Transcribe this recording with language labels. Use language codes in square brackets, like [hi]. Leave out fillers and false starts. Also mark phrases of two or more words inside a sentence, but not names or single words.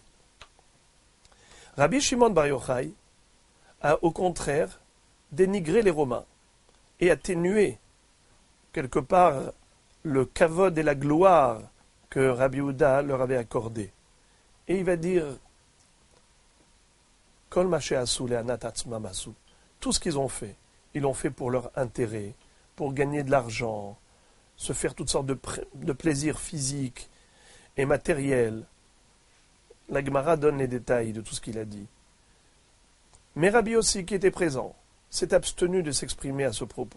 [fr] Rabbi Shimon Bar Yochai a au contraire dénigré les Romains et atténué quelque part le kavod et la gloire que Rabbi Yehuda leur avait accordé. Et il va dire [he] כל מה שעשו להנאת עצמם עשו. [fr] Tout ce qu'ils ont fait, ils l'ont fait pour leur intérêt, pour gagner de l'argent, se faire toutes sortes de plaisirs physiques et matériels. La Gemara donne les détails de tout ce qu'il a dit. Mais Rabbi aussi, qui était présent, s'est abstenu de s'exprimer à ce propos.